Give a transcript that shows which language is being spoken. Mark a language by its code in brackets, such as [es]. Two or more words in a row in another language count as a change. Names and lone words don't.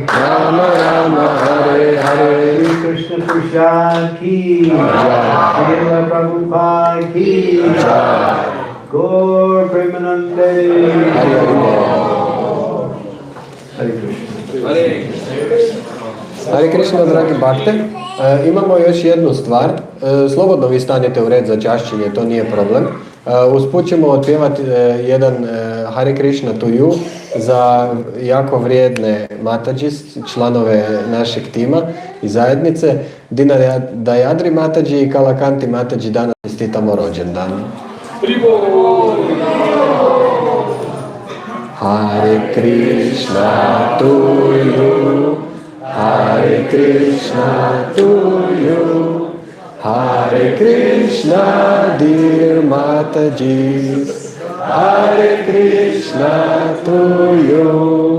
[sa] राम राम हरे हरे [hi] श्री कृष्ण प्रसाद की Jai. श्रील प्रभुपाद की गौर प्रेमानन्दे Hare Hare Krishna. Hare Krishna, [hr] dragi bhakte. Imamo još jednu stvar. Slobodno vi stanete u red za čašćenje, to nije problem. Usput ćemo otpjevati jedan [en] Hare Krishna to you [hr] za jako vrijedne Matađis, članove našeg tima i zajednice. Dina Dayadri Matađi i Kalakanti Matađi danas čestitamo rođendan. [en] Hare Krishna to you, Hare Krishna to you, Hare Krishna dear Mataji, Hare Krishna to you.